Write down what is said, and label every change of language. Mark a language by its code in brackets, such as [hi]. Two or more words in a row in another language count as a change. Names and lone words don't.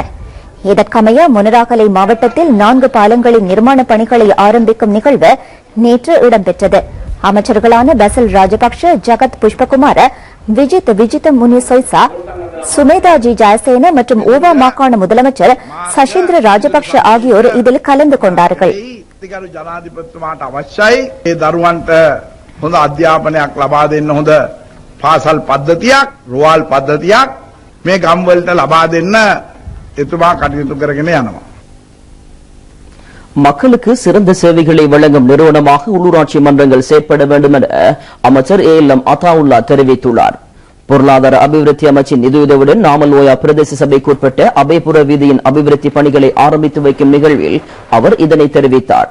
[ta] இதற்கமைய மொனராகலை மாவட்டத்தில் 4 பாலங்களின் நிர்மாண பணிகளை ஆரம்பிக்கும் நிகழ்வு நேற்று இடம்பெற்றது. அமைச்சர்களான பசில் ராஜபக்ஷ, ஜகத் புஷ்பகுமார, விஜித் முனிசொய்சா, சுமேதாஜி ஜெயசேன மற்றும் ஊவா மாகாண முதலமைச்சர் சஷீந்திர ராஜபக்ஷ ஆகியோர் இதில் கலந்து கொண்டார்கள். [si] ජනාධිපතිතුමාට අවශ්‍යයි ඒ දරුවන්ට හොඳ අධ්‍යාපනයක් ලබා දෙන්න හොඳ පාසල් පද්ධතියක්, රුවල් පද්ධතියක් මේ ගම්වලට ලබා දෙන්න එතුමා කටයුතු කරගෙන යනවා. [ta] மக்களுக்கு சிறந்த சேவைகளை வழங்கும் நிறுவனமாக உள்ளூராட்சி மன்றங்கள் செயற்பட வேண்டும் என அமைச்சர் ALM அத்தாவுல்லா தெரிவித்துள்ளார். பொருளாதார அபிவிருத்தி அமைச்சின் நிதியுதவியுடன் நாமல்ஓயா பிரதேச சபைக்குட்பட்ட அபேபுர வீதியின் அபிவிருத்தி பணிகளை ஆரம்பித்து வைக்கும் நிகழ்வில் அவர் இதனை தெரிவித்தார்.